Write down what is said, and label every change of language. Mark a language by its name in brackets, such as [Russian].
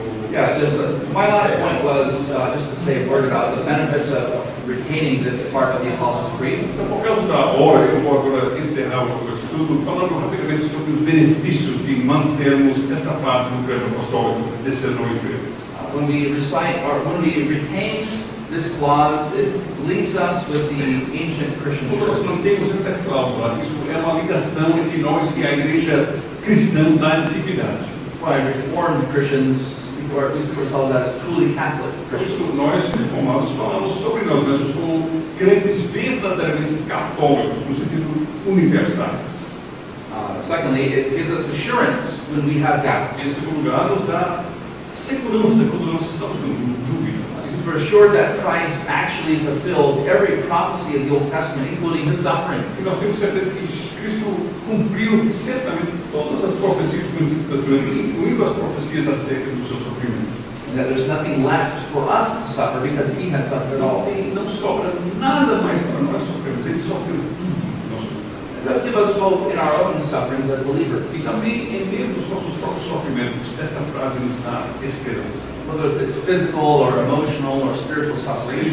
[English] Yeah, just my last point was just to say a word about the benefits of retaining this part of the Apostles' Creed. [Portuguese] Então, por causa da hora, eu vou agora encerrar o estudo falando rapidamente sobre os benefícios de mantermos esta parte do credo apostólico, Desceu no Inferno. [English] When we recite or when we retain this clause, it links us with the ancient Christian [Portuguese] Quando nós [English] church. [Portuguese] mantemos esta cláusula, isso é uma ligação entre nós e a igreja cristã da antiguidade. [English] Why Reformed Christians, or at least think of ourselves as truly Catholic [Portuguese] Por [English] Christians. [Portuguese] isso, nós, reformados, falamos sobre nós mesmos como crentes verdadeiramente católicos, no sentido universais. [English] Secondly, it gives us assurance when we have doubts. [Portuguese] Em segundo lugar, nos dá segurança quando nós estamos com dúvidas. [English] Because we're assured that Christ actually fulfilled every prophecy of the Old Testament, including his suffering. [Portuguese] E nós temos certeza que Cristo cumpriu certamente todas as profecias do Antigo Testamento, incluindo as profecias acerca do seu sofrimento. [English] And that there's nothing left for us to suffer because he has suffered it all. [Portuguese] E não sobra nada mais para nós sofrermos, ele sofreu tudo. [English] It does give us hope in our own sufferings as believers. [Portuguese] E também, em meio dos nossos próprios sofrimentos, esta frase nos dá esperança. [English] Whether it's physical or emotional or spiritual suffering,